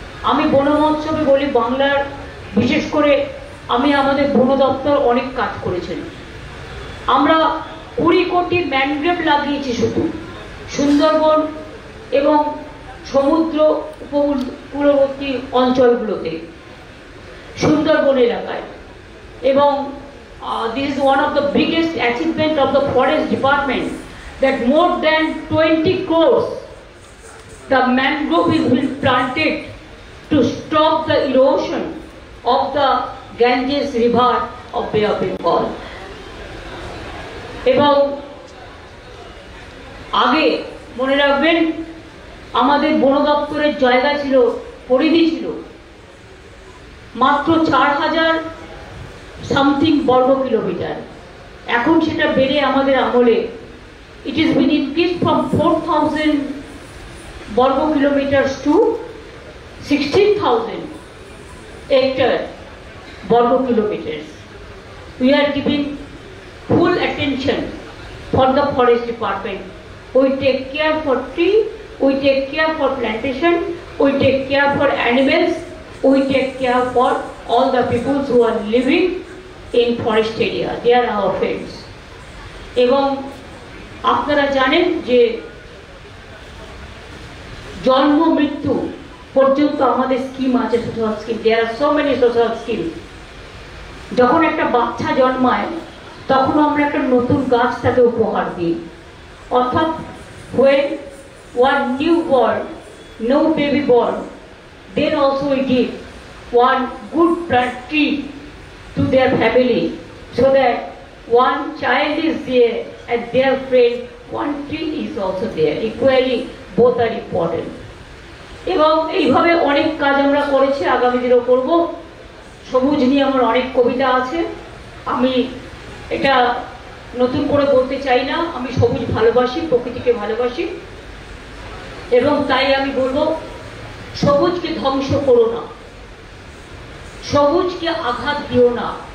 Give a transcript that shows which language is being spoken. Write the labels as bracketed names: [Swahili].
[Bangla] আমি বন মহোৎসবে বলি, বাংলার বিশেষ করে আমি আমাদের বন দপ্তর অনেক কাজ করেছেন। আমরা 20 কোটি ম্যানগ্রোভ লাগিয়েছি শুধু সুন্দরবন এবং সমুদ্র উপকূলবর্তী অঞ্চলগুলোতে, সুন্দরবন এলাকায়। [English] এবং this is one of the biggest achievement of the forest department, that more than 20 crores the mangrove is been planted to stop the erosion of the Ganges river of Bay of Bengal. [Bangla] এবং আগে মনে রাখবেন আমাদের বন দপ্তরের জায়গা ছিল, পরিধি ছিল মাত্র 4000 সামথিং বর্গ কিলোমিটার। এখন সেটা বেড়ে আমাদের আমলে [English] it is been increase from [Bangla] 4000 বর্গ কিলোমিটার [English] to [Bangla] 16,000 হেক্টর বর্গ kilometre. [English] We are giving full attention for the forest department. We take care for tree, we take care for plantation, we take care for animals, we take care for all the people who are living in forest area. They are our friends. [Bangla] এবং আপনারা জানেন যে জন্ম মৃত্যু পর্যন্ত আমাদের scheme আছে, social scheme. [English] There are so many social scheme. [Bangla] যখন একটা বাচ্চা জন্মায় তখন আমরা একটা নতুন গাছ তাকে উপহার দিই, অর্থাৎ [English] when one new born, no baby born, then also we give one good plant tree to their family, so that one child is there and their friend, one tree is also there. Equally, both are important. [Bangla] এবং এইভাবে অনেক কাজ আমরা করেছি, আগামী দিনেও করব। সবুজ নিয়ে আমার অনেক কবিতা আছে, আমি এটা নতুন করে বলতে চাই না। আমি সবুজ ভালোবাসি, প্রকৃতিকে ভালোবাসি, এবং তাই আমি বলবো সবুজকে ধ্বংস করো না, সবুজকে আঘাত দিও না।